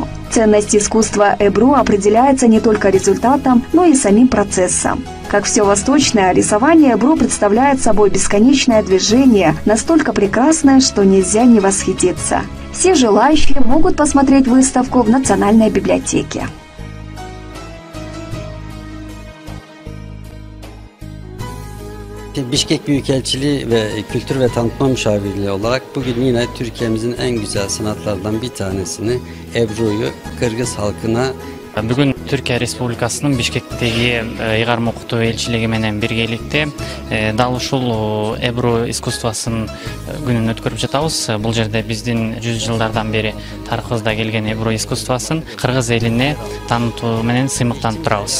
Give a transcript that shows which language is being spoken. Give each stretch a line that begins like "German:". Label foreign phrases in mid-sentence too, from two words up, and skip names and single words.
Russian: Ценность искусства Эбру определяется не только результатом, но и самим процессом. Как все восточное, рисование Эбру представляет собой бесконечное движение, настолько прекрасное, что нельзя не восхититься. Все желающие могут посмотреть выставку в Национальной библиотеке.
Turkish: Bişkek Büyükelçiliği ve Kültür ve Tanıtma Müşavirliği olarak bugün yine Türkiye'mizin en güzel sanatlardan bir tanesini, Ebru'yu Kırgız halkına
Kyrgyz: Бүгүн Түркия Республикасынын Бишкектеги ыйгарым окутуу элчилиги менен биргеликте дал ушул Эбру искусствосунун күнүн өткөрүп жатабыз. Бул жерде биздин 100 жылдардан бери тарыхыбызда келген Эбру искусствосун кыргыз элине таанытуу менен сыймыктанып турабыз.